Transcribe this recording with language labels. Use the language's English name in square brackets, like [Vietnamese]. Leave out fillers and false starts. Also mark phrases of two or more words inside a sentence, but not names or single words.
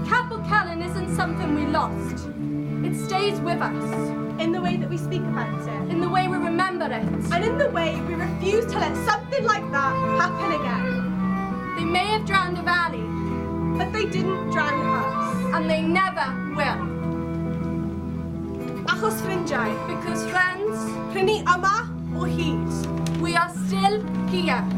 [English] Capel Celyn isn't something we lost. It stays with us. In the way that we speak about it. In the way we remember it. And in the way we refuse to let something like that happen again. They may have drowned a valley, but they didn't drown us. And they never will. [Welsh] Achos ffrindiau. [English] Because friends, [Welsh] prynu yma o hyd. [English] We are still here.